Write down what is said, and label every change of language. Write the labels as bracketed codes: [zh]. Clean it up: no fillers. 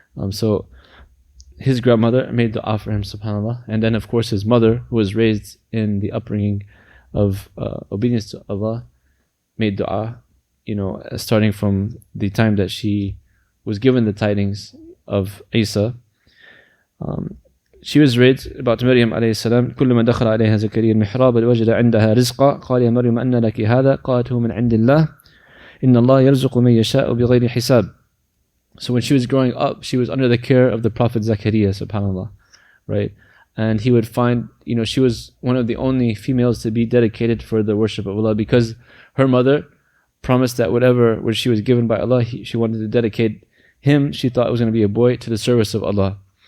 [en] So his grandmother made dua for him, subhanAllah, and then of course his mother, who was raised in the upbringing of obedience to Allah, made dua, starting from the time that she was given the tidings of Isa. She was raised about Maryam [ar] عليه السلام. كلما دخل عليها زكريا المحراب وجد عندها رزقا قال يا مريم أن لك هذا قالت هو من عند الله إن الله يرزق من يشاء بغير حساب. [en] So when she was growing up, she was under the care of the Prophet Zakaria, subhanAllah, right? And he would find, she was one of the only females to be dedicated for the worship of Allah, because her mother promised that whatever which she was given by Allah, she wanted to dedicate him, she thought it was going to be a boy, to the service of Allah.